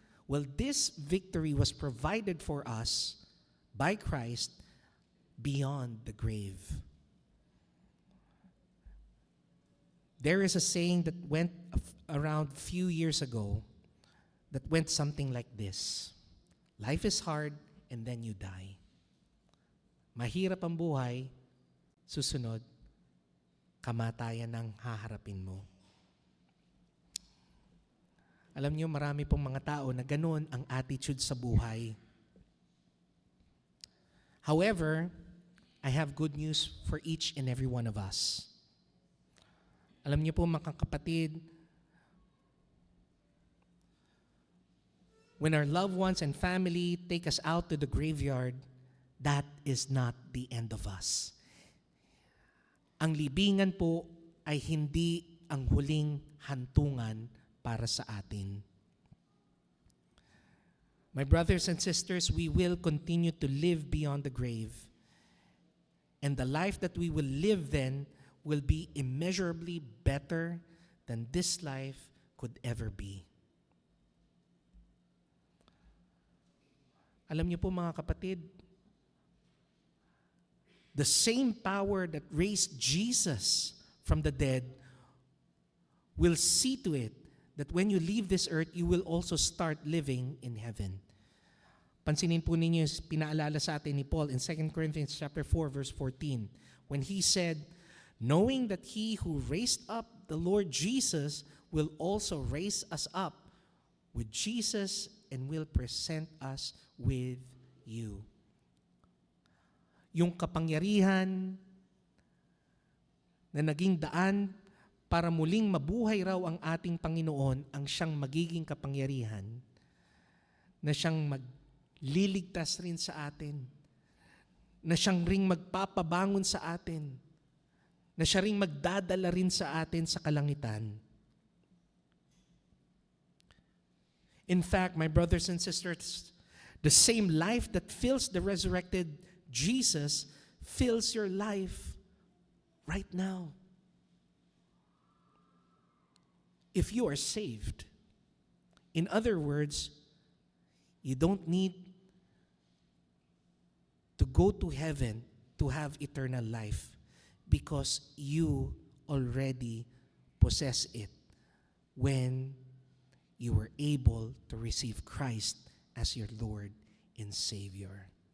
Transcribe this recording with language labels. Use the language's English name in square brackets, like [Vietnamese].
[English] Well, this victory was provided for us by Christ beyond the grave. There is a saying that went around a few years ago that went something like this: life is hard and then you die. [Filipino] Mahirap ang buhay, susunod, kamatayan ang haharapin mo. Alam niyo, marami pong mga tao na ganun ang attitude sa buhay. [English] However, I have good news for each and every one of us. [Filipino] Alam niyo po, mga kapatid, [English] when our loved ones and family take us out to the graveyard, that is not the end of us. [Filipino] Ang libingan po ay hindi ang huling hantungan para sa atin. [English] My brothers and sisters, we will continue to live beyond the grave. And the life that we will live then will be immeasurably better than this life could ever be. [Filipino] Alam niyo po, mga kapatid, [English] the same power that raised Jesus from the dead will see to it that when you leave this earth, you will also start living in heaven. [Filipino] Pansinin po ninyo, pinaalala sa atin ni [English] Paul in 2 Corinthians chapter 4, verse 14, when he said, knowing that he who raised up the Lord Jesus will also raise us up with Jesus and will present us with you. [Filipino] Yung kapangyarihan na naging daan para muling mabuhay raw ang ating Panginoon ang siyang magiging kapangyarihan na siyang magliligtas rin sa atin, na siyang ring magpapabangon sa atin, na siya ring magdadala rin sa atin sa kalangitan. [English] In fact, my brothers and sisters, the same life that fills the resurrected Jesus fills your life right now. If you are saved, in other words, you don't need to go to heaven to have eternal life because you already possess it when you were able to receive Christ as your Lord and Savior.